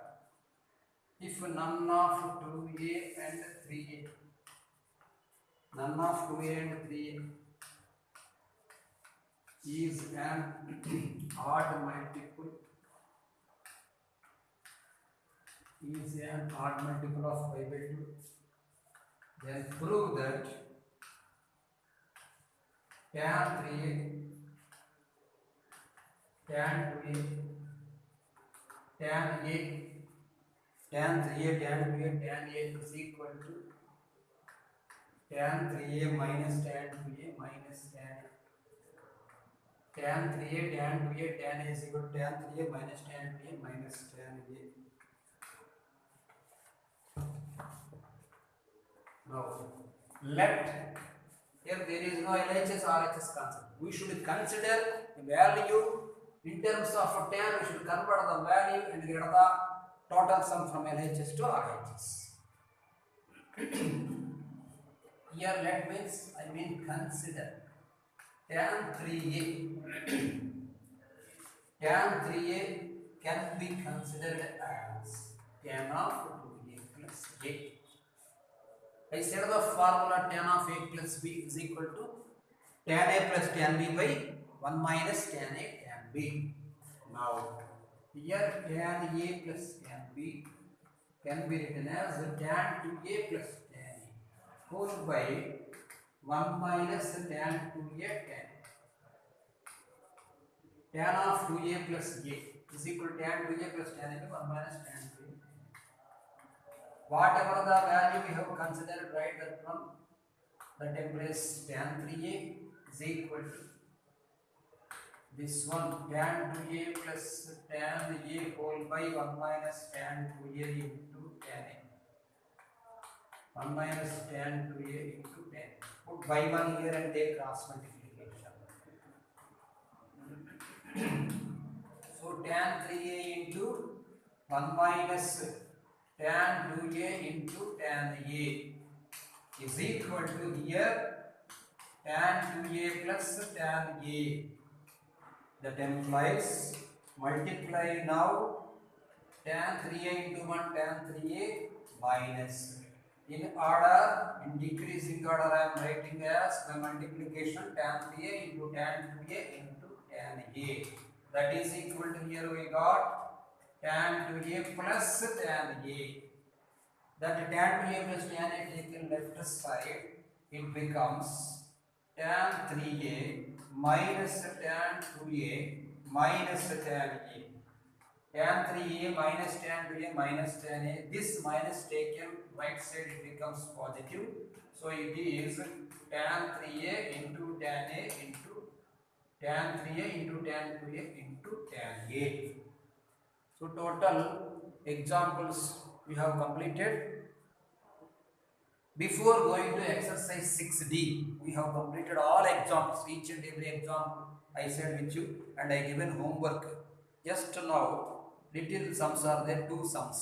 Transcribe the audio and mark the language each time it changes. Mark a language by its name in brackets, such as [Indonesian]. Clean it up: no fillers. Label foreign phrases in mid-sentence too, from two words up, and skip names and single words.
[English] If none of 2a and 3a, none of 2a and 3a is an odd multiple, is an odd multiple of pi by 2, then prove that tan 3a, tan 2a, tan a, tan 3a, tan 2a, tan a is equal to tan 3a minus tan 2a minus tan a. Tan 3a, tan 2a, tan a is equal to tan 3a minus tan 2a minus tan a. Now, let, here there is no LHS RHS concept. We should consider the value in terms of tan, we should convert the value and get the total sum from LHS to RHS. Here let means, I mean consider tan 3a, tan 3a can be considered as tan of 2a plus a. I said the formula tan of a plus b is equal to tan a plus tan b by 1 minus tan a tan b. Now here tan a plus tan b can be written as tan 2a plus tan a whole by 1 minus tan 2a tan. Tan of 2a plus a is equal to tan 2a plus tan a by 1 minus tan 2a. Whatever the value we have considered, write that from the template tan 3a is equal to this one tan 2a plus tan a whole by 1 minus tan 2a into tan a. 1 minus tan 2a into tan. Put by 1 here and take cross multiplication. So tan 3a into 1 minus tan 2a into tan a is equal to here tan 2a plus tan a. That implies multiply now tan 3a into 1 tan 3a minus in order, in decreasing order I am writing as the multiplication tan 3a into tan 2a into tan a. That is equal to here we got tan 2a plus tan a. That tan 2a plus tan a taken left side, it becomes tan 3a minus tan 2a minus tan a. Tan 3a minus tan 2a minus tan a. This minus taken right side, it becomes positive. So it is tan 3a into tan a into tan 3a into tan 2a into tan a. So total examples we have completed. Before going to exercise 6D, we have completed all examples, each and every example I said with you, and I given homework. Just now, little sums are there, 2 sums.